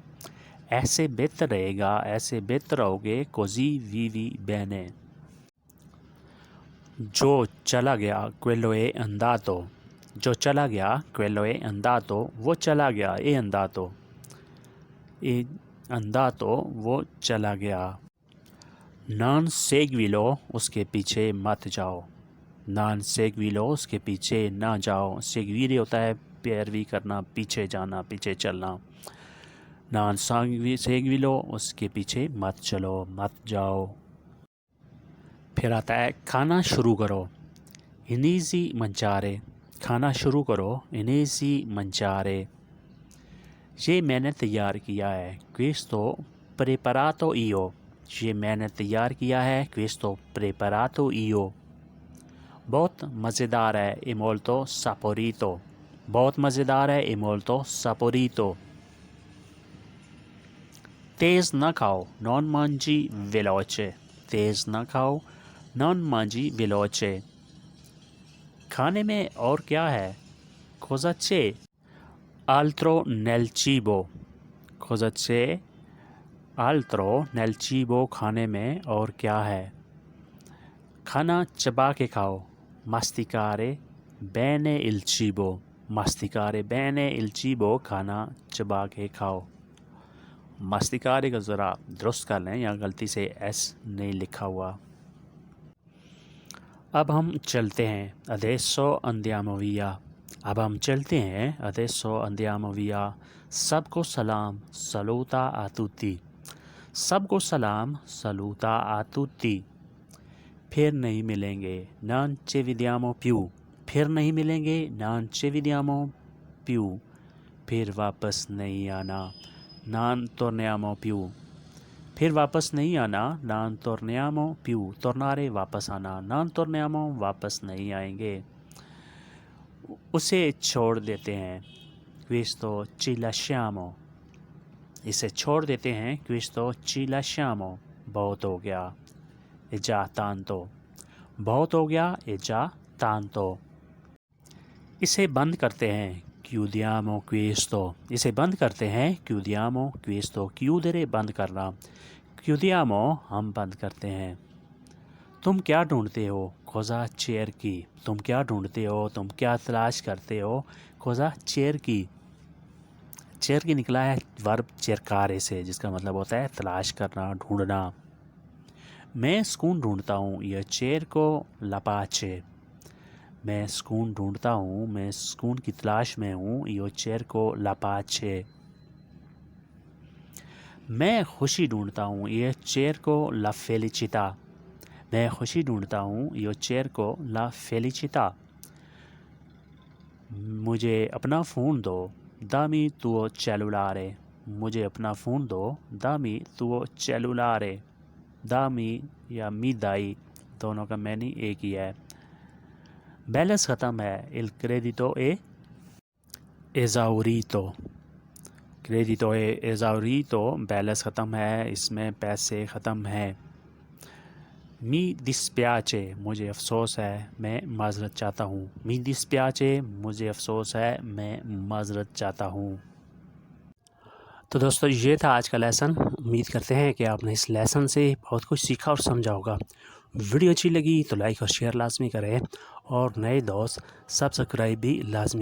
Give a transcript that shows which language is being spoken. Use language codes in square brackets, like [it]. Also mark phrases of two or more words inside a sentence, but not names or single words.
[ur] ایسے بہتر رہے گا، ایسے بہتر رہو گے, [it] così vivi bene. [ur] جو چلا گیا, [it] quello è andato. [ur] جو چلا گیا, [it] quello è andato. [ur] وہ چلا گیا, [it] è andato. [ur] اندھا تو وہ چلا گیا۔ [it] non seguirlo [ur] اس کے پیچھے مت جاؤ، [it] non seguirlo [ur] اس کے پیچھے نہ جاؤ۔ سیگویری ہوتا ہے پیروی کرنا، پیچھے جانا، پیچھے چلنا۔ [it] non seguirlo [ur] اس کے پیچھے مت چلو، مت جاؤ۔ پھر آتا ہے کھانا شروع کرو، [it] inizi mangiare, [ur] کھانا شروع کرو، [it] inizi mangiare. [ur] یہ میں نے تیار کیا ہے، [it] questo preparato io، [ur] یہ میں نے تیار کیا ہے، [it] questo preparato io۔ [ur] بہت مزیدار ہے، [it] è molto saporito، [ur] بہت مزیدار ہے، [it] è molto saporito۔ [ur] تیز نہ کھاؤ، [it] non mangi veloce، [ur] تیز نہ کھاؤ، [it] non mangi veloce۔ [ur] کھانے میں اور کیا ہے، [it] cosa c'è altro nel cibo، cosa c'è altro nel cibo، [ur] کھانے میں اور کیا ہے۔ کھانا چبا کے کھاؤ، [it] masticare bene il cibo، masticare bene il cibo، [ur] کھانا چبا کے کھاؤ۔ masticare کا ذرا درست کر لیں، یا غلطی سے ایس نہیں لکھا ہوا۔ اب ہم چلتے ہیں، [it] adesso andiamo via، [ur] اب ہم چلتے ہیں، [it] adesso andiamo via۔ [ur] سب کو سلام، [it] saluta a tutti، [ur] سب کو سلام، [it] saluta a tutti۔ [ur] پھر نہیں ملیں گے، [it] non ci vediamo più، [ur] پھر نہیں ملیں گے، [it] non ci vediamo più۔ [ur] پھر واپس نہیں آنا، [it] non torniamo più، [ur] پھر واپس نہیں آنا، [it] non torniamo più، tornare [ur] واپس آنا، [it] non torniamo [ur] واپس نہیں آئیں گے۔ اسے چھوڑ دیتے ہیں، [it] questo ci lasciamo، [ur] اسے چھوڑ دیتے ہیں، [it] questo ci lasciamo۔ [ur] بہت ہو گیا، [it] è già tanto، [ur] بہت ہو گیا، [it] è già tanto۔ [ur] اسے بند کرتے ہیں، [it] chiudiamo questo، [ur] اسے بند کرتے ہیں، [it] chiudiamo questo، chiudere [ur] بند کرنا، chiudiamo ہم بند کرتے ہیں۔ تم کیا ڈھونڈتے ہو، [it] cosa cerchi، [ur] تم کیا ڈھونڈتے ہو، تم کیا تلاش کرتے ہو، [it] cosa cerchi۔ [ur] cerchi نکلا ہے ورب cercare سے، جس کا مطلب ہوتا ہے تلاش کرنا، ڈھونڈنا۔ میں سکون ڈھونڈتا ہوں، [it] io cerco la pace، [ur] میں سکون ڈھونڈتا ہوں، میں سکون کی تلاش میں ہوں، [it] io cerco la pace۔ [ur] میں خوشی ڈھونڈتا ہوں، [it] io cerco la felicità، [ur] میں خوشی ڈھونڈتا ہوں، [it] io cerco la felicità۔ [ur] مجھے اپنا فون دو، [it] dammi tuo cellulare، [ur] مجھے اپنا فون دو، [it] dammi tuo cellulare۔ dammi یا mi dai، [ur] دونوں کا معنی ایک ہی ہے۔ بیلنس ختم ہے، [it] il credito è esaurito، credito è esaurito، [ur] بیلنس ختم ہے، اس میں پیسے ختم ہیں۔ [it] mi dispiace، [ur] مجھے افسوس ہے، میں معذرت چاہتا ہوں، [it] mi dispiace، [ur] مجھے افسوس ہے، میں معذرت چاہتا ہوں۔ تو دوستو یہ تھا آج کا لیسن، امید کرتے ہیں کہ آپ نے اس لیسن سے بہت کچھ سیکھا اور سمجھا ہوگا۔ ویڈیو اچھی لگی تو لائک اور شیئر لازمی کریں، اور نئے دوست سبسکرائب بھی لازمی کریں۔